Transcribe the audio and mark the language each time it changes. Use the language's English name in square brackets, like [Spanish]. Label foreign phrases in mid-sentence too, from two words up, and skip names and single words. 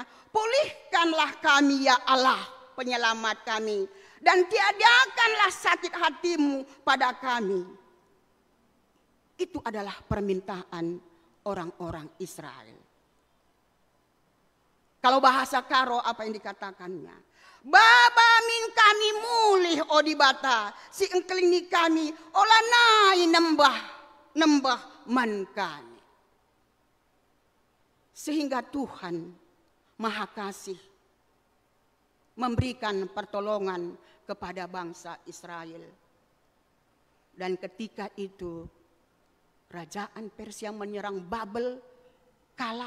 [Indonesian] Pulihkanlah kami ya Allah, penyelamat kami, dan tiadakanlah sakit hatimu pada kami. Itu adalah permintaan orang-orang Israel. Kalau bahasa Karo apa yang dikatakannya? [Batak Karo] Baba min kami mulih odibata, si engkelingi kami olanai nembah man kami. [Indonesian] Sehingga Tuhan Maha Kasih memberikan pertolongan kepada bangsa Israel. Dan ketika itu kerajaan Persia menyerang Babel, kalah.